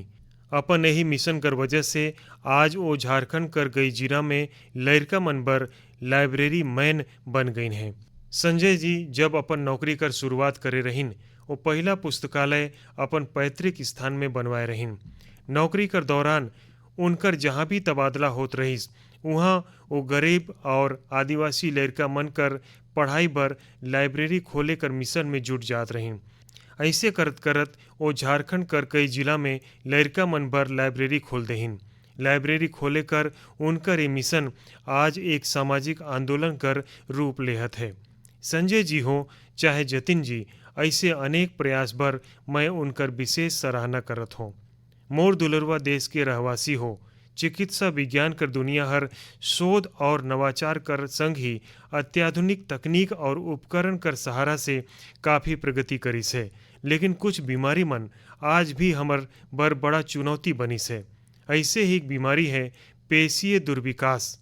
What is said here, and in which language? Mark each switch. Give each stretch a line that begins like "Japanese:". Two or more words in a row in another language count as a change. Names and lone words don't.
Chhattisgarhi: अपन यही मिशन कर वजह से आज वो झारखंड कर गई जिला में लड़का मन बर लाइब्रेरी मैन बन गई हैं। संजय जी जब अपन नौकरी कर शुरुआत करे रहिन, वो पहला पुस्तकालय अपन पैतृक स्थान में बनवाए रहिन। नौकरी कर दौरान उनकर जहाँ भी तबादला होत रहिस, वहाँ वो गरीब और आदिवासी लड़का मन कर पढ़ाई बर लाइब्रेरी खोले कर मिशन में जुट जात रहिन। ऐसे करत करत वो झारखंड कर कई जिला में लड़का मन बर लाइब्रेरी खोल दहिन। लाइब्रेरी खोले कर उनकर ये मिशन आज एक सामाजिक आंदोलन कर रूप लेहत है। संजय जी हो चाहे जतिन जी, ऐसे अनेक प्रयास बर मैं उनकर विशेष सराहना करत हूँ। मोर दुलरवा देश के रहवासी हो, चिकित्सा विज्ञान कर दुनिया हर शोध और नवाचार कर संग ही अत्याधुनिक तकनीक और उपकरण कर सहारा से काफ़ी प्रगति करिस है, लेकिन कुछ बीमारी मन आज भी हमर बर बड़ा चुनौती बनिस है। ऐसे ही एक बीमारी है पेशीय दुर्विकास।